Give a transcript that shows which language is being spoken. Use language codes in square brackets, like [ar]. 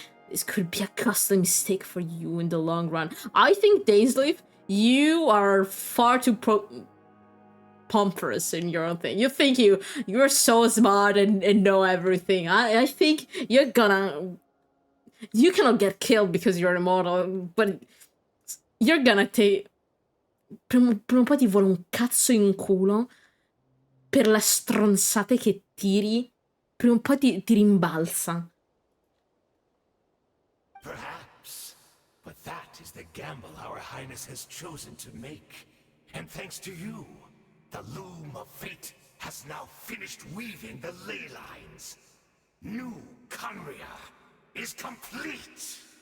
[en] This could be a costly mistake for you in the long run. I think, Dainsleif, you are far too pompous in your own thing. You think you're so smart and know everything. I think you cannot get killed because you're immortal, but you're gonna take... [it] Prima o poi ti vuole un cazzo in culo per le stronzate che tiri. Prima o poi ti rimbalza. [en] Perhaps, but that is the gamble our Highness has chosen to make. And thanks to you, the loom of fate has now finished weaving the ley lines. New Conria is complete.